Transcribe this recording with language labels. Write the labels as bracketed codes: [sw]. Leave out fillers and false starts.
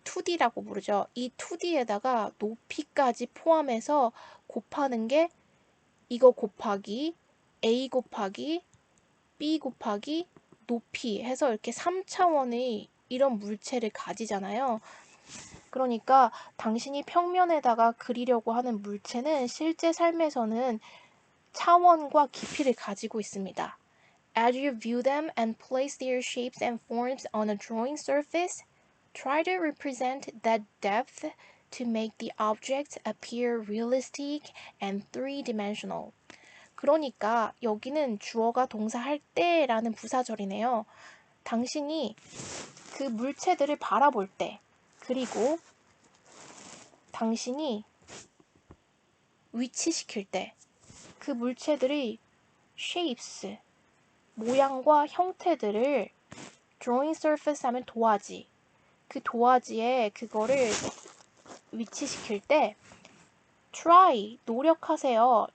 [ko] 2D라고 부르죠. 이 2D에다가 높이까지 포함해서 곱하는 게 이거 곱하기 A 곱하기 B 곱하기 높이 해서 이렇게 3차원의 이런 물체를 가지잖아요. 그러니까 당신이 평면에다가 그리려고 하는 물체는 실제 삶에서는 차원과 깊이를 가지고 있습니다. [en] As you view them and place their shapes and forms on a drawing surface, try to represent that depth to make the object appear realistic and three-dimensional. [ko] 그러니까 여기는 주어가 동사할 때라는 부사절이네요. 당신이 그 물체들을 바라볼 때, 그리고 당신이 위치시킬 때, 그 물체들의 shapes, 모양과 형태들을 [en] drawing surface [ko] 하면 도화지, 그 도화지에 그거를 위치시킬 때 try, 노력하세요.